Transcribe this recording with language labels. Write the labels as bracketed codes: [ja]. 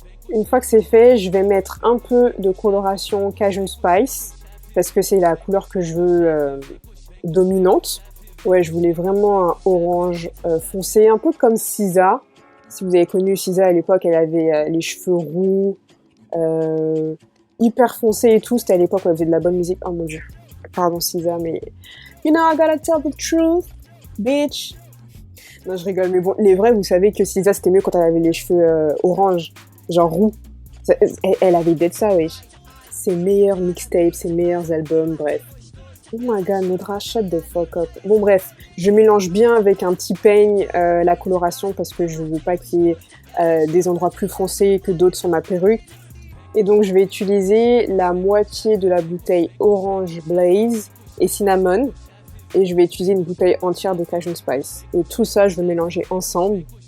[fr] Une fois que c'est fait, je vais mettre un peu de coloration Cajun Spice, parce que c'est la couleur que je veux dominante. Ouais, je voulais vraiment un orange foncé, un peu comme Sisa. Si vous avez connu Sisa à l'époque, elle avait les cheveux roux, hyper foncés et tout. C'était à l'époque où elle faisait de la bonne musique. Oh mon dieu, pardon Sisa, mais... [en] You know, I gotta tell the truth, bitch. [fr] Non, je rigole, mais bon, les vrais, vous savez que Sisa, c'était mieux quand elle avait les cheveux orange, genre roux. Elle avait d'être ça, wesh. Ses meilleurs mixtapes, ses meilleurs albums, bref. [en] Oh my god, Nodra, shut the fuck up. [fr] Bon bref, je mélange bien avec un petit peigne la coloration parce que je veux pas qu'il y ait des endroits plus foncés que d'autres sur ma perruque. Et donc je vais utiliser la moitié de la bouteille Orange Blaze et Cinnamon. Et je vais utiliser une bouteille entière de Cajun Spice. Et tout ça, je vais mélanger ensemble.